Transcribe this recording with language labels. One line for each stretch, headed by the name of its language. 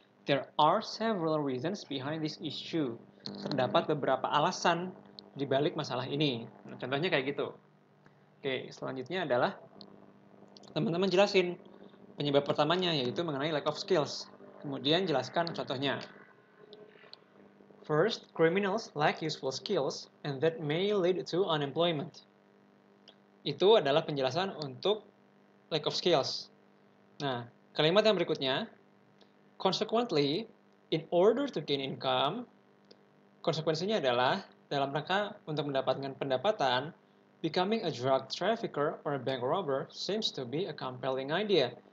English: There are several reasons behind this issue.
Indonesian: Terdapat beberapa alasan di balik masalah ini. Nah, contohnya kayak gitu. Oke, selanjutnya adalah teman-teman jelasin penyebab pertamanya yaitu mengenai lack of skills. Kemudian jelaskan contohnya.
English: First, criminals lack useful skills and that may lead to unemployment.
Indonesian: Itu adalah penjelasan untuk lack of skills.
English: Nah, kalimat yang berikutnya, consequently, in order to gain income, konsekuensinya adalah dalam rangka untuk mendapatkan pendapatan, becoming a drug trafficker or a bank robber seems to be a compelling idea.